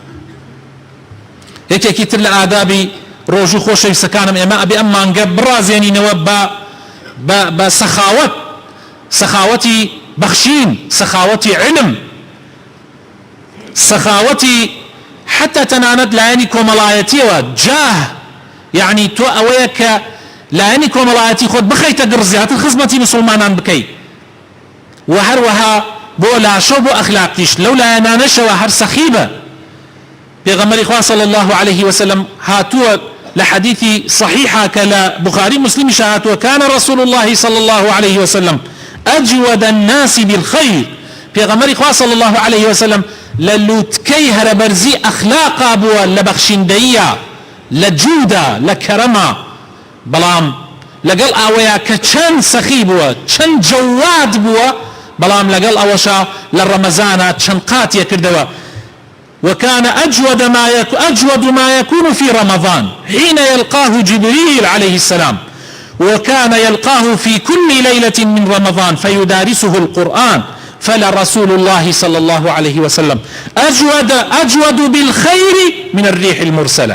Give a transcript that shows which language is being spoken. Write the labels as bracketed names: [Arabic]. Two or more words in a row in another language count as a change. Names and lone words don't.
[Central Kurdish] یەکێکی تر لە ئادابی ڕۆژوو خۆشەویستەکانم ئێمە ئەبێ ئەم مانگە بڕازێنینەوە بە سەخاوەت، سەخاوەتی بەخشین، سەخاوەتی علم، سەخاوەتی حتى تەنانەت لایەنی کۆمەڵایەتیەوە جاه، یعنی تۆ ئەوەیە کە لایەنی کۆمەڵایەتی خۆت بخەیتە گڕ زیاتر خزمەتی مسلمانان بکەیت، و هەروەها بۆ لاشە بۆ ئەخلاقیش لەو لایەنانەشەوە هەر سەخیبە. پێغەمبەری خوا [Arabic] صلی الله عليه وسلم [Central Kurdish] هاتووە لە حەدیثی صحیحە کە لە بخاری مسلمی هاتووە [Arabic] كان رسول الله صلى الله عليه وسلم أجود الناس بالخير. [Central Kurdish] پێغەمبەری خوا [Arabic] صلی الله عليه وسلم [Central Kurdish] لە لووتکەی هەرەبەرزی ئەخلاقا بووە، لە بەخشیندەیە، لە جوودە، لە کەرەمە، بەڵام لەگەڵ ئەوەیە کە چەند سەخی بووە، چەند جەواد بووە، بەڵام لەگەڵ ئەوەشە لە ڕەمەزانە چەند قاتیە کردەوە. [Arabic] وكان أجود ما يكون في رمضان حين يلقاه جبريل عليه السلام، وكان يلقاه في كل ليلة من رمضان فيدارسه القرآن، فلرسول الله صلى الله عليه وسلم أجود بالخير من الريح المرسلة.